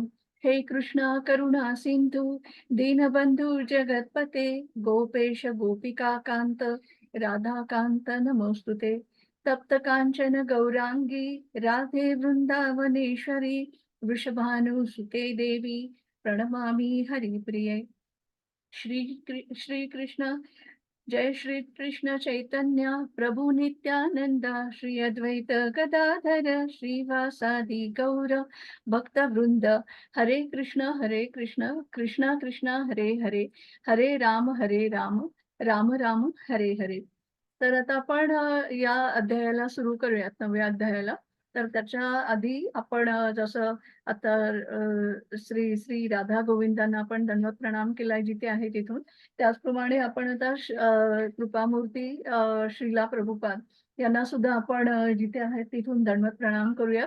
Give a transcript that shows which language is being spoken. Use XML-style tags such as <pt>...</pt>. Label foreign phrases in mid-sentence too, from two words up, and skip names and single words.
<sa>हे कृष्ण करुणा सिंधु दीनबंधु जगतपते गोपेश गोपिका कांत राधाकांत नमोस्तुते. तप्त कांचन गौरांगी राधे वृंदावनेश्वरी वृषभानुसुते देवी प्रणमामि हरिप्रिये. श्री कृष्ण जय श्री कृष्ण चैतन्य प्रभु नित्यानंद श्री अद्वैत गदाधर श्रीवासादि गौर भक्त वृंद. हरे कृष्ण कृष्ण कृष्ण हरे हरे हरे राम राम राम हरे हरे.</sa> <mr>तर आता आपण या अध्यायाला सुरू करूयात, नव्या अध्यायाला. तर त्याच्या आधी आपण जसं आता श्री श्री राधा गोविंदांना आपण दंडवत प्रणाम केलाय जिथे आहे तिथून, त्याचप्रमाणे आपण आता कृपामूर्ती श्रीला प्रभुपाद यांना सुद्धा आपण जिथे आहेत तिथून दंडवत प्रणाम करूयात.</mr>